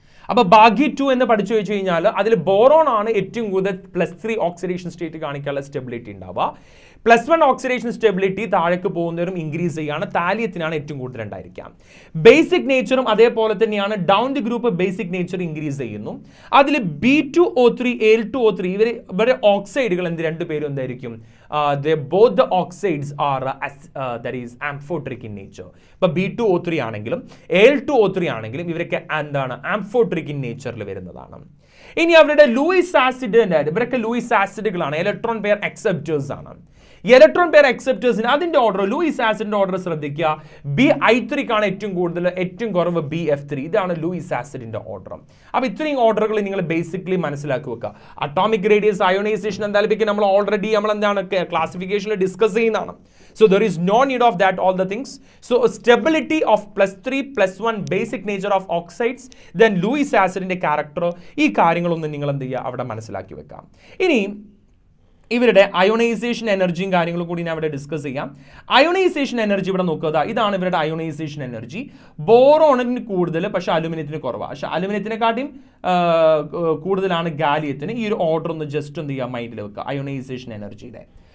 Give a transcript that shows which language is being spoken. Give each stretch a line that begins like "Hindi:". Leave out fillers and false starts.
Malayalam: അപ്പോൾ ബാഗി 2 എന്ന് പഠിച്ചു വെച്ച് കഴിഞ്ഞാൽ അതിൽ ബോറോൺ ആണ് ഏറ്റവും കൂടുതൽ +3 ഓക്സിഡേഷൻ സ്റ്റേറ്റ് കാണിക്കാനുള്ള സ്റ്റെബിലിറ്റി ഉണ്ടാവുക. +1 ഓക്സിഡേഷൻ സ്റ്റെബിലിറ്റി താഴേക്ക് പോകുന്നവരും ഇൻക്രീസ് ചെയ്യാണ്. താലിയത്തിനാണ് ഏറ്റവും കൂടുതൽ ഉണ്ടായിരിക്കാം. ബേസിക് നേച്ചറും അതേപോലെ തന്നെയാണ്. Down the group basic nature increase ചെയ്യുന്നു. അതിൽ B2O3, Al2O3 ഇവരെ ഓക്സൈഡുകൾ രണ്ടുപേരും എന്തായിരിക്കും?
English: Both the oxides are that is amphoteric in nature.
Malayalam: ഇപ്പോൾ B2O3 ആണെങ്കിലും Al2O3 ആണെങ്കിലും ഇവരൊക്കെ എന്താണ്? ആംഫോട്രിക് ഇൻ നേച്ചറിൽ വരുന്നതാണ്. ഇനി അവരുടെ ലൂയിസ് ആസിഡ്, ഇവരൊക്കെ ലൂയിസ് ആസിഡുകളാണ്, ഇലക്ട്രോൺ പെയർ അക്സെപ്റ്റേഴ്സ് ആണ്. ഇലക്ട്രോൺ പെയർ അക്സെപ്റ്റേഴ്സിന് അതിന്റെ ഓർഡർ, ലൂയിസ് ആസിഡിന്റെ ഓർഡർ ശ്രദ്ധിക്കുക. BI3 ഏറ്റവും കൂടുതൽ, ഏറ്റവും കുറവ് BF3. ഇതാണ് ലൂയിസ് ആസിഡിന്റെ ഓർഡർ. അപ്പോൾ ഇത്രയും ഓർഡറുകൾ നിങ്ങൾ ബേസിക്കലി മനസ്സിലാക്കി വെക്കുക. അറ്റോമിക് റേഡിയസ്, അയോണൈസേഷൻ, എന്തായാലും നമ്മൾ ഓൾറെഡി എന്താണ് ക്ലാസിഫിക്കേഷനിൽ ഡിസ്കസ് ചെയ്യുന്നതാണ്.
English: So there is no need of that all the things. So stability of +3, +1 basic nature of oxides, then Lewis acidന്റെ character,
Malayalam: ഈ കാര്യങ്ങളൊന്നും നിങ്ങൾ എന്ത് ചെയ്യുക? അവിടെ മനസ്സിലാക്കി വെക്കാം. ഇനി ഇവരുടെ അയോണൈസേഷൻ എനർജിയും കാര്യങ്ങളും കൂടി ഞാൻ അവിടെ ഡിസ്കസ് ചെയ്യാം. അയോണൈസേഷൻ എനർജി ഇവിടെ നോക്കുക. ഇതാണ് ഇവരുടെ അയോണൈസേഷൻ എനർജി. ബോറോണിന് കൂടുതൽ, പക്ഷെ അലുമിനിയത്തിന് കുറവാണ്. പക്ഷെ അലുമിനിയത്തിനെക്കാട്ടിയും കൂടുതലാണ് ഗാലിയത്തിന്. ഈ ഒരു ഓർഡർ ഒന്ന് ജസ്റ്റ് എന്ത് ചെയ്യുക? മൈൻഡിൽ വെക്കുക, അയോണൈസേഷൻ എനർജിയുടെ.